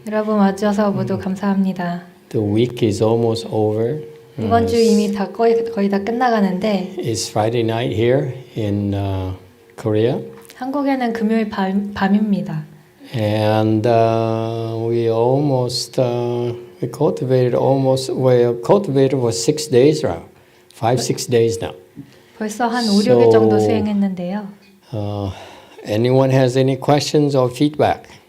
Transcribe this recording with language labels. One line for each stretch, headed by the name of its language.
Korean: 여러분 와주셔서 모두 감사합니다.
English: The week is almost over.
Korean: 이번 주 이미 다 거의 다 끝나가는데
English: It's Friday night here in Korea.
Korean: 한국에는 금요일 밤입니다.
English: And we cultivated for 6 days now. 5-6 days now.
Korean: 벌써 한 5-6일 정도 수행했는데요.
English: Anyone has any questions or feedback?